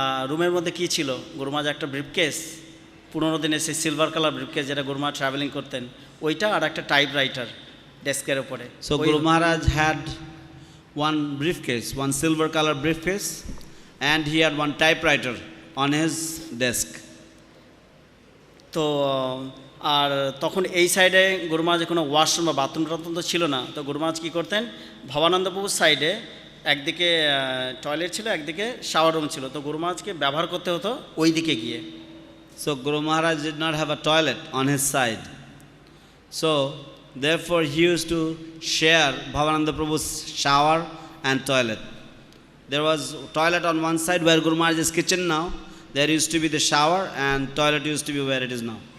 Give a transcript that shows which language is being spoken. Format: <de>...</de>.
<bn>রুমের মধ্যে কী ছিল, গুরু মহারাজ একটা ব্রিফকেস, পুরোনো দিনের সেই সিলভার কালার ব্রিফকেস যেটা গুরু মহারাজ ট্রাভেলিং করতেন, ওইটা আর একটা টাইপ রাইটার ডেস্কের ওপরে।</bn> <en>So Guru Maharaj had one briefcase, one silver color briefcase, and he had one typewriter on his desk.</en> <bn>তো আর তখন এই সাইডে গুরু মহারাজের কোনো ওয়াশরুম বা বাথরুম টাথরুম তো ছিল না। তো গুরু মহারাজ কী করতেন, ভবানন্দ প্রভুর সাইডে একদিকে টয়লেট ছিল, একদিকে শাওয়ার রুম ছিল। তো গুরু মহারাজকে ব্যবহার করতে হতো ওই দিকে গিয়ে।</bn> <en>So Guru Maharaj did not have a toilet on his side. So therefore he used to share Bhavananda Prabhu's shower and toilet. There was toilet on one side where Guru Maharaj's kitchen now. There used to be the shower and toilet used to be where it is now.</en>